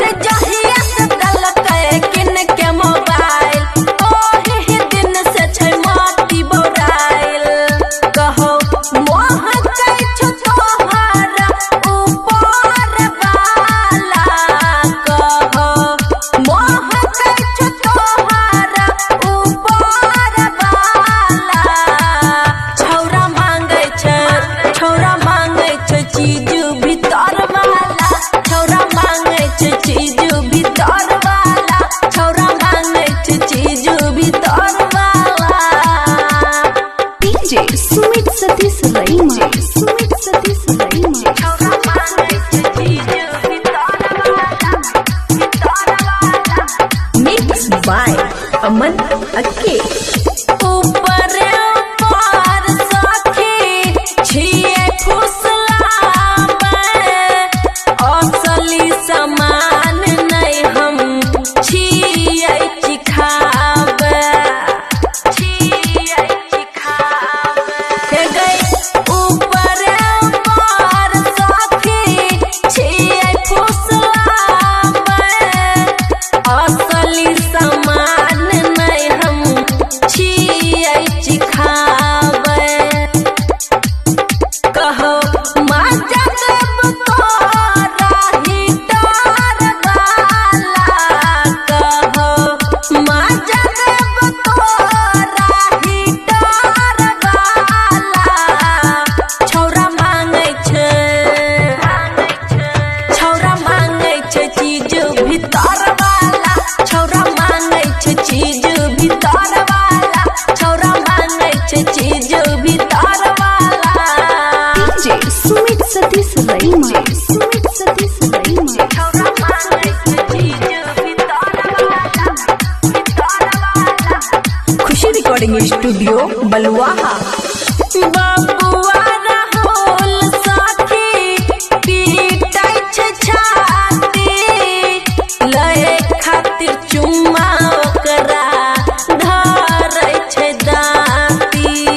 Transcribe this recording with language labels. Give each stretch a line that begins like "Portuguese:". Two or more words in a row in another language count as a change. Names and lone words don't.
Angika: जहिया से दलकै किन के मोबाइल ओही दिन से छै माटी बोराइल कहो मोह कै छो तोहरा ऊपर वाला कहो मोह कै छो तोहरा ऊपर वाला छौरा मांगे छै चीज भीतर वाला छौरा मांगे छै चीज भीतर वाला छौरा मांगे छै चीज भीतर वाला डीजे सुमित सतीश रईमा सुमित सतीश रईमा छौरा मांगे छै चीज भीतर वाला
English: Mix by Aman Akke
Angika: ऊपर ऊपर सखी छिए फुसलावे असली समान नहीं हम छिए चिखावे हे गई ऊपर ऊपर सखी छिए फुसलावे असली समान नहीं हम छिए चिखावे कहो माजा देव तोरा हिटर वाला कहो माजा देव तोरा हिटर वाला छौरा मांगे छै चीज भीतर वाला छौरा मांगे छै चीज भीतर वाला छौरा मांगे छै चीज भीतर वाला डीजे सुमित सतीश रईमा सुमित सतीश रईमा छौरा मांगे छै चीज भीतर वाला खुशी रिकॉर्डिंग स्टूडियो बलुआहा बबुआ राहुल सखी पीटै छै छाती लए खातिर चुम्मा ओकरा धरै छै दाती